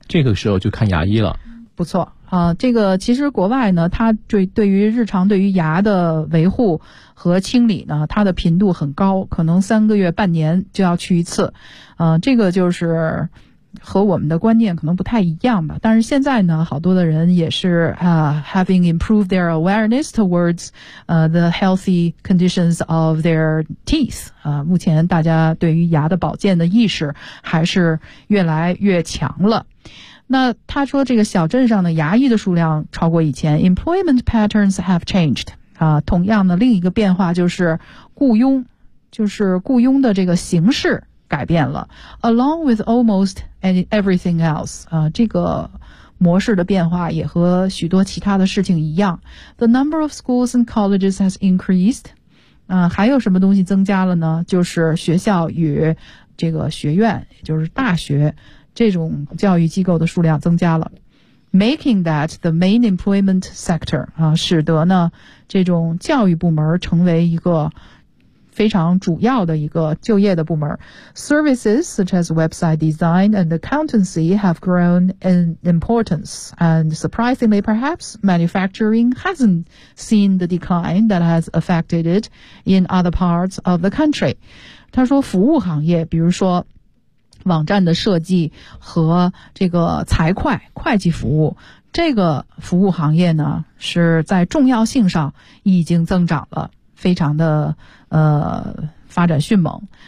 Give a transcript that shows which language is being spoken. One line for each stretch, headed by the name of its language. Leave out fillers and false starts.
Chinese: 这个时候就看牙医了。不错。啊，这个其实国外呢它对于日常对于牙的维护和清理呢它的频度很高，可能三个月半年就要去一次。这个就是和我们的观念可能不太一样吧。但是现在呢好多的人也是
English: having improved their awareness towards, the healthy conditions of their teeth.
Chinese: 目前大家对于牙的保健的意识还是越来越强了。那他说这个小镇上的牙医的数量超过以前。
English: Employment patterns have changed.
Chinese: 啊，同样的另一个变化就是雇佣的这个形式改变了。
English: Along with almost everything else.
Chinese: 啊，这个模式的变化也和许多其他的事情一样。
English: The number of schools and colleges has increased.
Chinese: 还有什么东西增加了呢？就是学校与这个学院，也就是大学，这种教育机构的数量增加了。
English: Making that the main employment sector,
Chinese: 使得呢这种教育部门成为一个非常主要的一个就业的部门。
English: Services such as website design and accountancy have grown in importance. And surprisingly, perhaps, manufacturing hasn't seen the decline that has affected it in other parts of the country.
Chinese: 他说服务行业，比如说网站的设计和这个财会会计服务，这个服务行业呢是在重要性上已经增长了，非常的发展迅猛。